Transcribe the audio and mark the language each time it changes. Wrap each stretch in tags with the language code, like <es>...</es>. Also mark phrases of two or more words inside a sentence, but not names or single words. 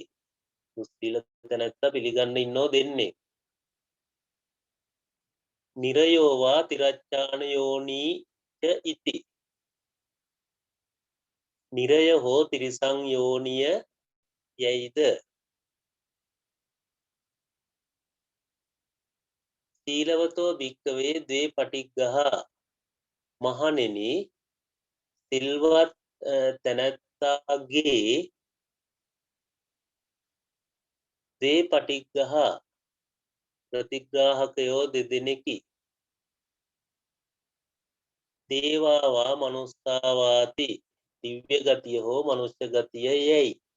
<si>දුස්සීල තැනැත්තා පිළිගන්න ඉන්නෝ දෙන්නේ.</si> <pi>නිරයෝවා තිරච්ඡාන යෝනී ච ඉති.</pi> <si>නිරය හෝ තිරිසං යෝනිය යයිද.</si> <pi>සීලවතෝ භික්කවේ ද්වේ පටිග්ගහ.</pi> <si>මහණෙනි සිල්වත් තැනැත්තාගේ දේ පටිග්ගහ ප්‍රතිග්‍රාහකයෝ දෙදෙනෙකි.</si> <pi>දේවාවා මනුස්සාවාති</pi> <si>දිව්‍ය ගතිය හෝ මනුෂ්‍ය ගතිය යැයි.</si>